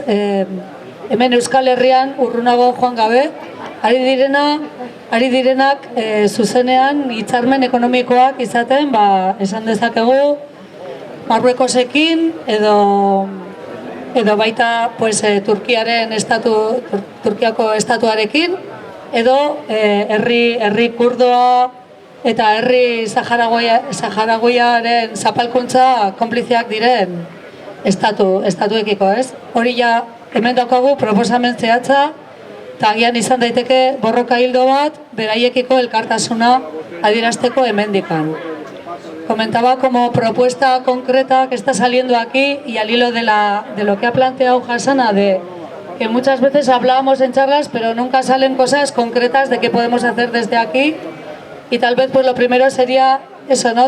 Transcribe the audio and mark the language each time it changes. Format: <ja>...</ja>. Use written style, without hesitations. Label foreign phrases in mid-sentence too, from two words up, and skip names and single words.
<eu>Hemen Euskal Herrian urrunago joan gabe, ari direnak zuzenean hitzarmen ekonomikoak izaten, esan dezakegu Marruekosekin edo baita Turkiako estatuarekin, edo herri kurdoa eta herri saharagoiaren zapalkuntza konpliziak diren estatuekiko, ez? Hori ja hemen daukagu proposamen zehatza, eta agian izan daiteke borroka hildo bat beraiekiko elkartasuna adierazteko hemendikan.</eu> <es>Comentaba como propuesta concreta que está saliendo aquí, y al hilo de lo que ha planteado Hasana, de que muchas veces hablábamos en charlas, pero nunca salen cosas concretas de qué podemos hacer desde aquí. Y tal vez pues lo primero sería eso, ¿no?</es>